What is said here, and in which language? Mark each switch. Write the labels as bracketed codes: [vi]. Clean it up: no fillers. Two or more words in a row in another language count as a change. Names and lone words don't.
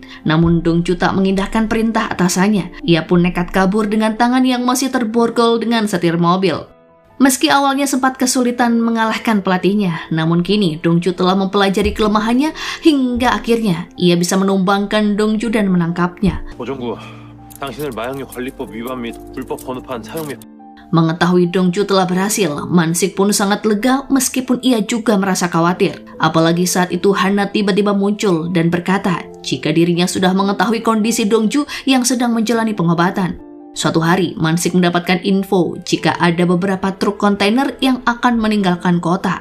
[id] Namun Dongju tak mengindahkan perintah atasannya. Ia pun nekat kabur dengan tangan yang masih terborgol dengan setir mobil. Meski awalnya sempat kesulitan mengalahkan pelatihnya, namun kini Dongju telah mempelajari kelemahannya hingga akhirnya ia bisa menumbangkan Dongju dan menangkapnya. [ko] 오정구, 당신을 마약류 관리법 위반 및 불법 번호판 사용 및 [id] Mengetahui Dongju telah berhasil, Mansik pun sangat lega meskipun ia juga merasa khawatir. Apalagi saat itu Hana tiba-tiba muncul dan berkata jika dirinya sudah mengetahui kondisi Dongju yang sedang menjalani pengobatan. Suatu hari, Mansik mendapatkan info jika ada beberapa truk kontainer yang akan meninggalkan kota.